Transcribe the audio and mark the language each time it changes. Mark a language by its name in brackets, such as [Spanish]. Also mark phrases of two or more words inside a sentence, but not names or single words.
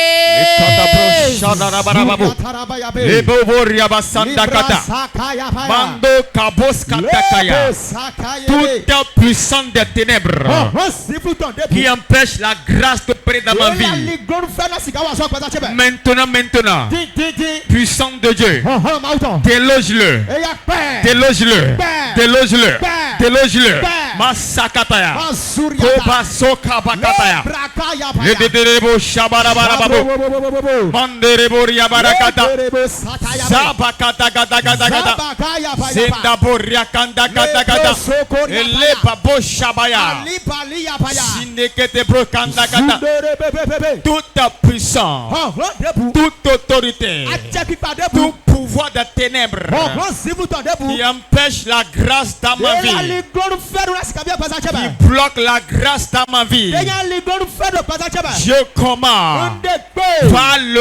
[French] Toute puissance des ténèbres qui empêche la grâce de prier dans ma vie. Maintenant, puissance de Dieu, déloge-le, déloge-le, déloge-le, déloge-le. Masakataya, Kobasoka Bakataya, Ledebo Shabarabarabu, Manderebo Yabarakata, Zabakata Gata, Zendaboria Kanda Gata, Elebabo Shabaya, Sinekete Brokanda Gata, toute puissance, toute autorité, tout pouvoir des ténèbres qui empêche la grâce dans ma vie, qui bloque la grâce dans ma vie, je commande par le